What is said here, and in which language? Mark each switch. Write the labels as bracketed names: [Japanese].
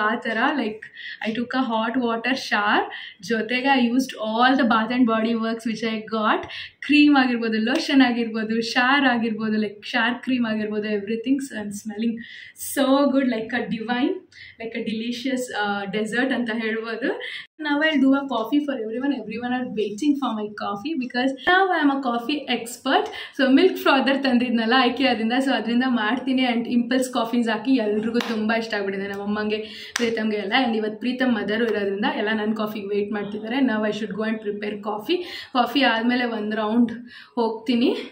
[English] ಆ ಥರ like I took a hot water shower. ಜೊತೆಗೆ I used all the Bath and Body Works which I got. [Kannada] Cream ಆಗಿರ್ಬೋದು, lotion ಆಗಿರ್ಬೋದು, ಶಾರ್ ಆಗಿರ್ಬೋದು, ಲೈಕ್ ಶಾರ್ ಕ್ರೀಮ್ ಆಗಿರ್ಬೋದು, everything. [English] so I am smelling so good, like a divine, like a delicious dessert [Kannada] ಅಂತ ಹೇಳ್ಬೋದು. [English] Now I'll do a coffee for everyone. Everyone are waiting for my coffee because now I am a coffee expert. [Kannada] So milk frother ತಂದಿದ್ನಲ್ಲ IKEA-ದಿಂದ, so ಅದರಿಂದ ಮಾಡ್ತೀನಿ. And impulse coffees ಹಾಕಿ ಎಲ್ರಿಗೂ ತುಂಬ ಇಷ್ಟ ಆಗ್ಬಿಟ್ಟಿದೆ, ನಮ್ಮ ಅಮ್ಮಂಗೆ, ಪ್ರೀತಮ್ಗೆ ಎಲ್ಲ. ಆ್ಯಂಡ್ ಇವತ್ತು ಪ್ರೀತಮ್ ಮದರು ಇರೋದ್ರಿಂದ ಎಲ್ಲ ನನ್ನ ಕಾಫಿಗೆ ವೆಯ್ಟ್ ಮಾಡ್ತಿದ್ದಾರೆ. ನಾವು [English] I should go and prepare coffee [Kannada] ಆದಮೇಲೆ ಒಂದು ರೌಂಡ್ ಹೋಗ್ತೀನಿ.